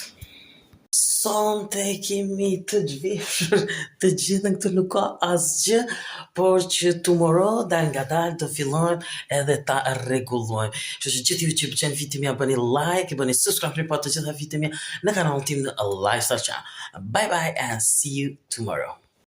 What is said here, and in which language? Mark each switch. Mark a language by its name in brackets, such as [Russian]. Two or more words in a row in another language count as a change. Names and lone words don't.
[Albanian] Sonte kemi të zhveshur të gjithën këtu nuk ka asgjë, por që tomorrow dal nga dal do fillojmë edhe ta rregullojmë. Kështu që gjithë ju që pëlqen video mia bëni like, bëni subscribe për të gjitha video mia në kanalin tim në Lifestyle Channel. [English] Bye bye and see you tomorrow.